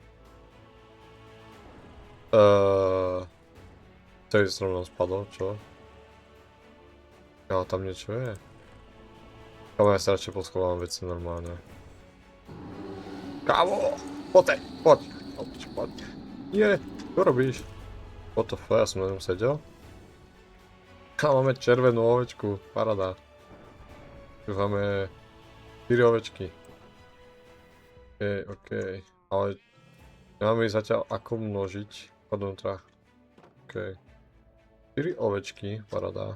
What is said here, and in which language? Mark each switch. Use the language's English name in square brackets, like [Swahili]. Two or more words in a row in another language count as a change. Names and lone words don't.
[Slovak] Tej strom spadlo, čo? Ale tam niečo je. Kámo, ja sa radšej poschovávam veci normálne. Kámo! Poď! Nie! Čo robíš? [English] What the fuck, [Slovak] ja som na ňom sedel? A máme červenú ovečku, paráda. Tu máme 4 ovečky. OK. Ale nemáme ich zatiaľ ako množiť podnútra. OK. 4 ovečky, paráda.